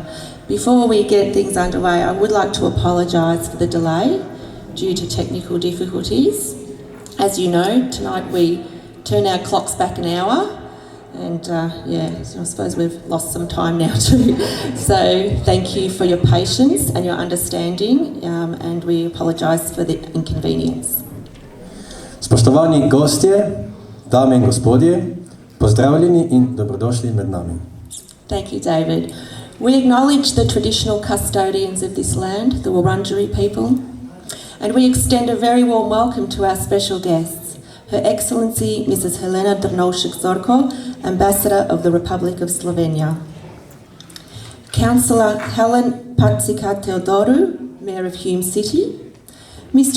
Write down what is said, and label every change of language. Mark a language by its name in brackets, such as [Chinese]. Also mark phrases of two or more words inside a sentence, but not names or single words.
[English] Before we get things underway, I would like to apologise for the delay due to technical difficulties. As you know, tonight we turn our clocks back an hour, and so I suppose we've lost some time now too. So thank you for your patience and your understanding, and we apologise for the inconvenience. [Slovenian] Spoštovani gostje, dame in gospodje, pozdravljeni in dobrodošli med nami. [English] Thank you, David. We acknowledge the traditional custodians of this land, the Wurundjeri people, and we extend a very warm welcome to our special guests, Her Excellency Mrs. Helena Drnovšek-Zorko, Ambassador of the Republic of Slovenia, Councillor Helen Patzika-Teodoru, Mayor of Hume City, Mr.